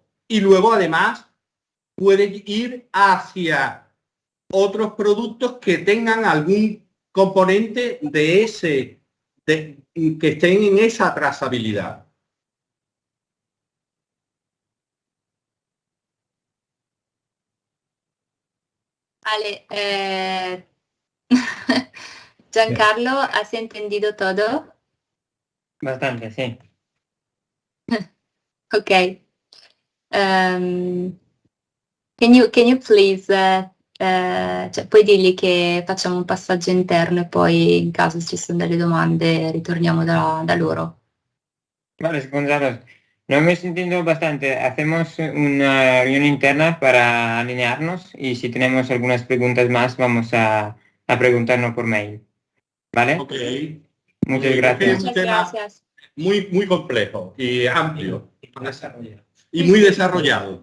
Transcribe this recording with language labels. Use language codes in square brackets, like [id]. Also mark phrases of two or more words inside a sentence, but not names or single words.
[es] Y luego además puede ir hacia otros productos que tengan algún componente de ese, que estén en esa trazabilidad. Vale, Giancarlo, ¿has entendido todo? Bastante, sí. Ok. [en] Can you please, [it] cioè, puoi dirgli che facciamo un passaggio interno e poi in caso ci sono delle domande ritorniamo da loro. [es] Vale, Gonzalo, no me entiendo bastante. Hacemos una reunión interna para alinearnos y si tenemos algunas preguntas más vamos a preguntarnos por mail. ¿Vale? Ok. Muchas gracias. Muchas gracias. Muy complejo y amplio. Y muy desarrollado.